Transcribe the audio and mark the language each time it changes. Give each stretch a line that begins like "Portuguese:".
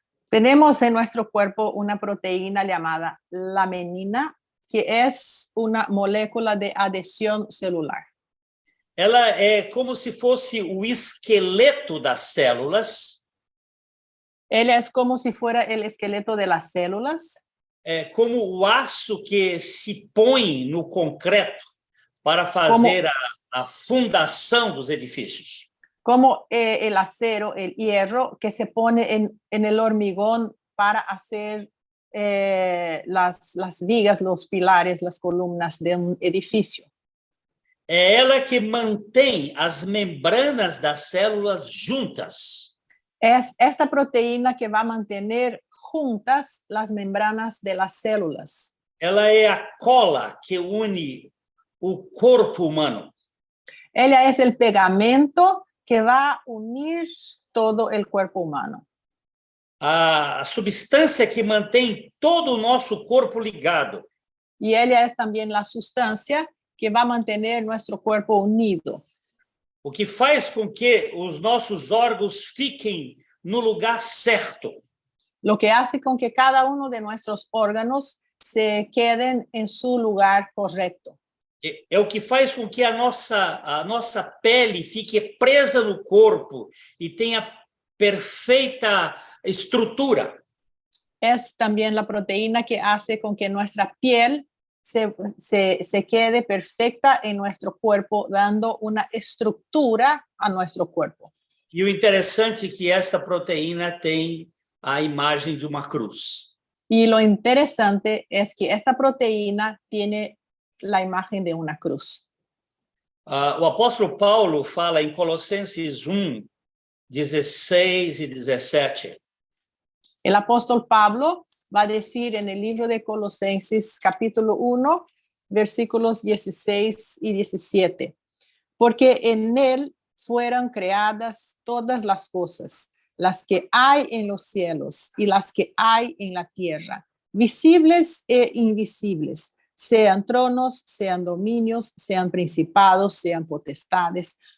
Spanish: Tenemos en nuestro cuerpo una proteína llamada laminina, que es una molécula de adhesión celular.
Portuguese: Ela é como se fosse o esqueleto das células.
Spanish: Ella es como si fuera el esqueleto de las células.
Portuguese: É como o aço que se põe no concreto para fazer a fundação dos edifícios.
Spanish: Como el acero, el hierro que se pone en el hormigón para hacer las vigas, los pilares, las columnas de un edificio.
Portuguese: É ela que mantém as membranas das células juntas.
Spanish: Es esta proteína que va a mantener juntas las membranas de las células.
Portuguese: Ela é a cola que une o corpo humano.
Spanish: Ella es el pegamento que va a unir todo el cuerpo humano.
Portuguese: A substância que mantém todo o nosso corpo ligado.
Spanish: Y ella es también la sustancia que va a mantener nuestro cuerpo unido.
Portuguese: O que faz com que os nossos órgãos fiquem no lugar certo.
Spanish: Lo que hace con que cada uno de nuestros órganos se queden en su lugar correcto.
Portuguese: É o que faz com que a nossa pele fique presa no corpo e tenha perfeita estrutura.
Spanish: Es también la proteína que hace con que nuestra piel se quede perfecta en nuestro cuerpo, dando una estructura a nuestro cuerpo.
Portuguese: E o interessante é que esta proteína tem a imagem de uma cruz.
Spanish: Y lo interesante es que esta proteína tiene la imagen de una cruz.
Portuguese: O apóstolo Paulo fala em Colossenses 1, 16 e 17.
Spanish: El apóstol Pablo va a decir en el libro de Colosenses capítulo 1, versículos 16 y 17, porque en él fueron creadas todas las cosas, las que hay en los cielos y las que hay en la tierra, visibles e invisibles, sean tronos, sean dominios, sean principados, sean potestades.